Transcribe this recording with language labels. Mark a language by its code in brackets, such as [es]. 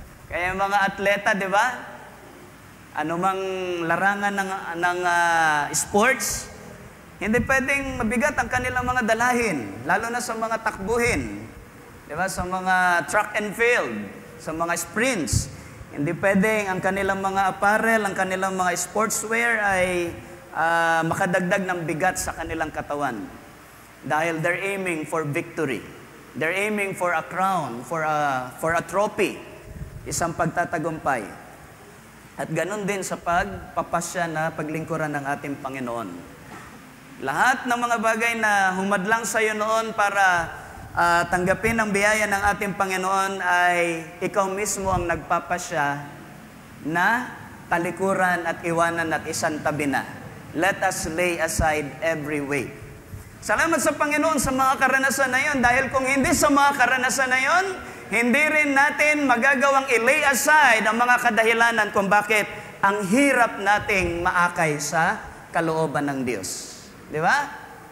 [tl] Kaya mga atleta, di ba? Ano mang larangan ng sports, hindi pwedeng mabigat ang kanilang mga dalahin, lalo na sa mga takbuhin. Di ba? Sa mga track and field, sa mga sprints, hindi pwedeng ang kanilang mga apparel, ang kanilang mga sportswear ay makadagdag ng bigat sa kanilang katawan. Dahil [en] they're aiming for victory. They're aiming for a crown, for a trophy. [tl] Isang pagtatagumpay. At ganun din sa pagpapasya na paglingkuran ng ating Panginoon. Lahat ng mga bagay na humadlang sa iyo noon para tanggapin ang biyaya ng ating Panginoon ay ikaw mismo ang nagpapasya na talikuran at iwanan at isantabi na. [en] Let us lay aside every weight. [tl] Salamat sa Panginoon sa mga karanasan na yon, dahil kung hindi sa mga karanasan na yon, hindi rin natin magagawang i-lay aside ang mga kadahilanan kung bakit ang hirap nating maakay sa kalooban ng Diyos. Di ba?